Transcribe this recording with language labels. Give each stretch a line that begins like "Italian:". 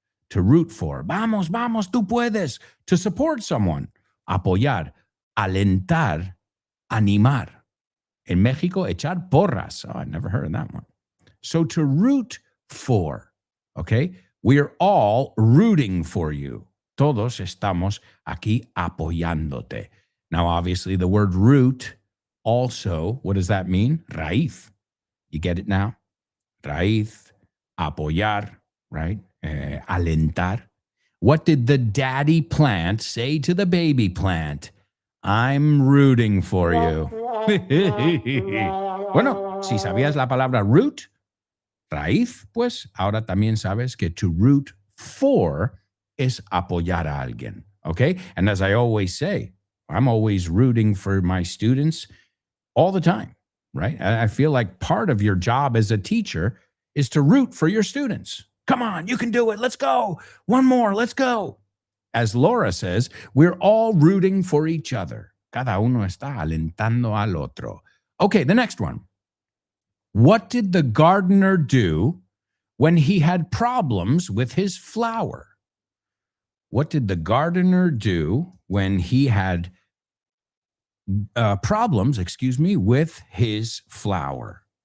English: To root for.
Spanish: Vamos, vamos, tú puedes.
English: To support someone.
Spanish: Apoyar. Alentar. Animar. In Mexico, echar porras.
English: Oh, I never heard of that one. So to root for. Okay? We're all rooting for you.
Spanish: Todos estamos aquí apoyándote.
English: Now, obviously, the word root also, what does that mean? Raíz. You get it now? Raíz. Apoyar. Right?
Spanish: Alentar.
English: What did the daddy plant say to the baby plant? I'm rooting for you.
Spanish: Bueno, si sabías la palabra root, raíz, pues ahora también sabes que to root for es apoyar a alguien.
English: Okay? And as I always say, I'm always rooting for my students all the time, right? I feel like part of your job as a teacher is to root for your students. Come on, you can do it. Let's go. One more. Let's go. As Laura says, we're all rooting for each other.
Spanish: Cada uno está alentando al otro.
English: Okay, the next one. What did the gardener do when he had problems with his flower? What did the gardener do when he had problems, with his flower?